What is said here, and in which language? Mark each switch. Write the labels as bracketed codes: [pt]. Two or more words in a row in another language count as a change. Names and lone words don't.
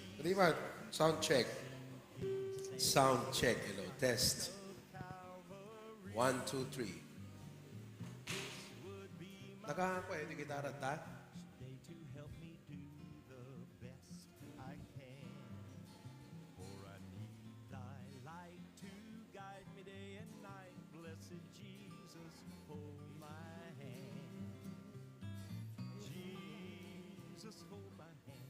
[en] Riman, sound check. Sound check. Hello, test. 1, 2, 3. [tl] Nakakapwede gitara ta? [en] today to help me do the best I can. For I need thy light to guide me day and night. Blessed Jesus, hold my hand. Jesus, hold my hand.